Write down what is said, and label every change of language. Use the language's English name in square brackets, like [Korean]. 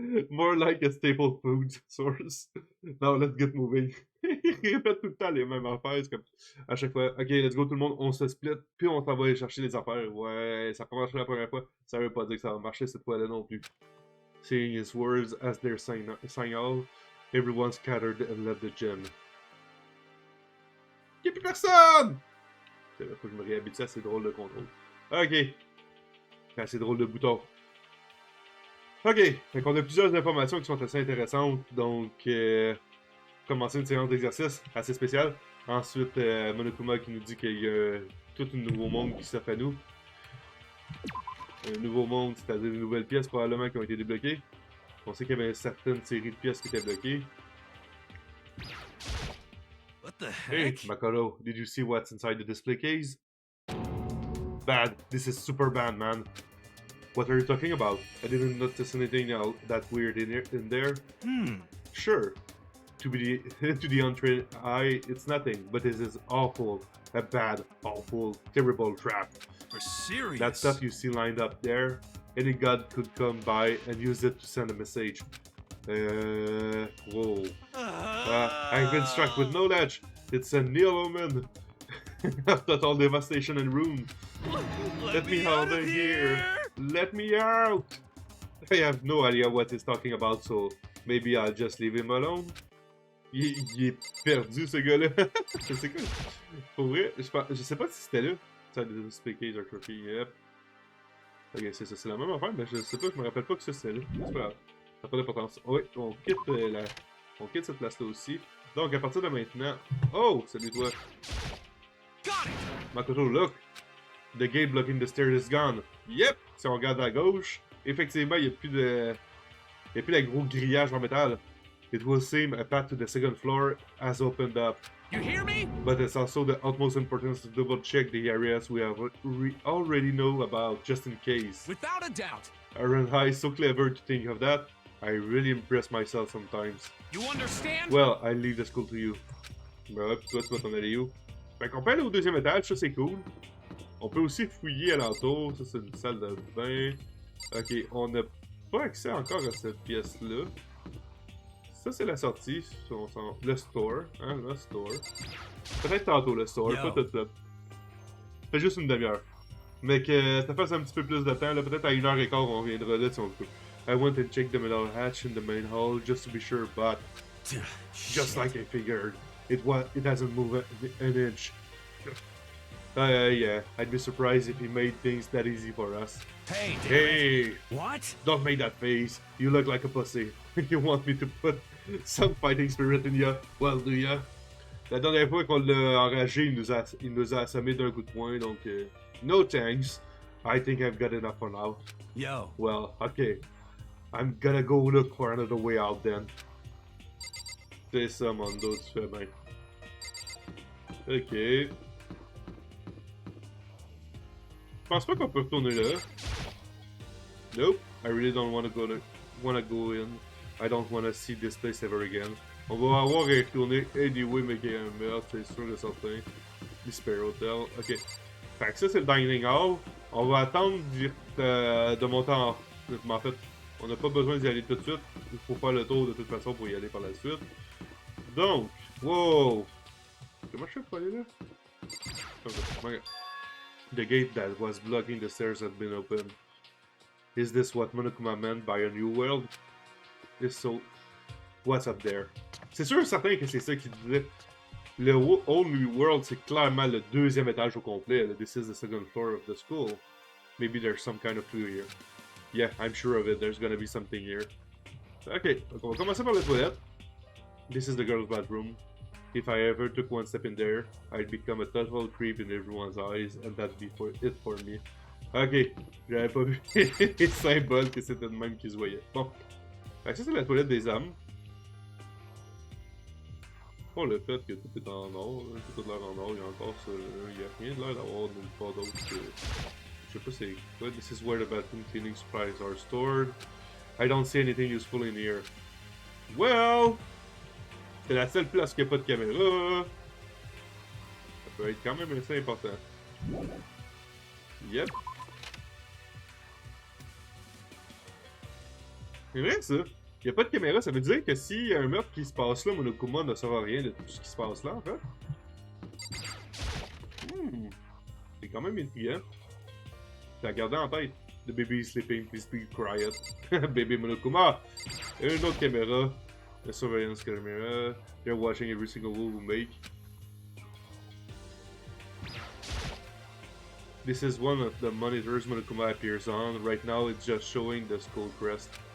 [English] More like a staple food source. Now let's get moving. [French] Il répète tout le temps les mêmes affaires, c'est comme à chaque fois. Ok, [English] let's go [French] tout le monde, on se split, puis on s'en va aller chercher les affaires. Ouais, ça a pas marché la première fois, ça veut pas dire que ça va marcher cette fois-là non plus. [English] Seeing his words as their sign off, everyone scattered and left the gym. [French] Y'a plus personne! Faut que je me réhabitue à ces drôles de contrôle. Ok. Assez drôle de bouton. Ok. Fait qu'on a plusieurs informations qui sont assez intéressantes. Donc, commencer une séance d'exercice assez spéciale. Ensuite, Monokuma qui nous dit qu'il y a tout un nouveau monde qui s'offre à nous. Un nouveau monde, c'est-à-dire de nouvelles pièces probablement qui ont été débloquées. On sait qu'il y avait certaines séries de pièces qui étaient bloquées. [English] What the Hey, heck? Makoto, did you see what's inside the display case? Bad. This is super bad, man. What are you talking about? I didn't notice anything that weird in there. Sure. To the untrained eye, it's nothing, but this is awful. A bad, awful, terrible trap. For serious? That stuff you see lined up there, any god could come by and use it to send a message. Whoa. I've been struck with knowledge. It's a Neil omen. Total devastation and ruin. Let me out of here. Let me out. I have no idea what he's talking about, so maybe I'll just leave him alone. [French] Il est perdu, ce gars-là. C'est quoi? Pour vrai, je sais pas si c'était là. Ça a [English] speakers or trophy, yep. [French] Ok, c'est ça, c'est la même affaire, mais je sais pas, je me rappelle pas que ça c'était là. C'est pas grave. Ça n'a pas d'importance. Oui, on quitte cette place-là aussi. Donc, à partir de maintenant... Oh! Salut toi! [English] Makoto, look! The gate blocking the stairs is gone. Yep! [French] Si on regarde à gauche, effectivement, il n'y a plus de... Il n'y a plus de gros grillage en métal. [English] It will seem a path to the second floor has opened up. You hear me? But it's also the utmost importance to double check the areas we have already know about, just in case. Without a doubt. Aren't is so clever to think of that. I really impress myself sometimes. You understand? Well, I leave the school to you. [French] Ben ouais, pis toi, tu vas t'en aller où? Fait qu'on peut aller au deuxième étage, ça c'est cool. On peut aussi fouiller alentour, ça c'est une salle de bain. Ok, on n'a pas accès encore à cette pièce-là. Ça c'est la sortie, le store, hein, le store. Peut-être tantôt le store, pas tout de suite. Fait juste une demi-heure. Mais que ça fasse un petit peu plus de temps, là, peut-être à 1h15 on reviendra là si on peut. [English] I went and checked the metal hatch in the main hall just to be sure, but just like I figured, it hasn't moved an inch. Yeah, I'd be surprised if he made things that easy for us. Hey, damn Hey! it. What? Don't make that face. You look like a pussy. You want me to put some fighting spirit in ya? Well, do ya? [French] La dernière fois qu'on l'a enragé, il nous a assommé d'un coup de poing, donc [English] no thanks. I think I've got enough for now. Yo. Well, okay. I'm gonna go look for another way out then. [French] C'est ça, Mondo, tu fais bien. Ok. Je pense pas qu'on peut retourner là. [English] Nope. I really don't wanna go in. I don't wanna see this place ever again. [French] On va avoir à retourner anyway, mais qu'il y a un meurtre, c'est sûr de certain. Despair Hotel. Ok. Fait que ça, c'est le dining hall. On va attendre de monter en... Mais en fait, on n'a pas besoin d'y aller tout de suite. Il faut faire le tour de toute façon pour y aller par la suite. Donc, wow! Comment je fais pour aller là? [English] Okay. The gate that was blocking the stairs had been opened. Is this what Monokuma meant by a new world? If so, what's up there? [French] C'est sûr et certain que c'est ça qu'il disait. Le Whole New World, c'est clairement le deuxième étage au complet. [English] This is the second floor of the school. Maybe there's some kind of clue here. Yeah, I'm sure of it. There's gonna be something here. [French] Ok, donc on va commencer par la toilette. [English] This is the girl's bathroom. If I ever took one step in there, I'd become a total creep in everyone's eyes, and that'd be it for me. [French] Ok, j'avais pas vu les symboles que c'était de même qui se voyait. Bon, fait que ça c'est la toilette des âmes. Bon, le fait que tout est en or, tout a l'air en or, il y a encore ça, il y a rien de l'air d'avoir nulle part d'autre que... Je sais pas c'est quoi. [English] This is where the bathroom cleaning supplies are stored. I don't see anything useful in here. Well! [French] C'est la seule place qui a pas de caméra. Ça peut être quand même assez important. Yep. C'est vrai ça. Il n'y a pas de caméra, ça veut dire que s'il y a un meurtre qui se passe là, Monokuma ne saura rien de tout ce qui se passe là en fait. C'est quand même intriguant. T'as gardé en tête. [English] The baby is sleeping, please be quiet. Baby Monokuma. [French] Une autre caméra. [English] The surveillance camera. They're watching every single move we make. This is one of the monitors Monokuma appears on. Right now it's just showing the skull crest.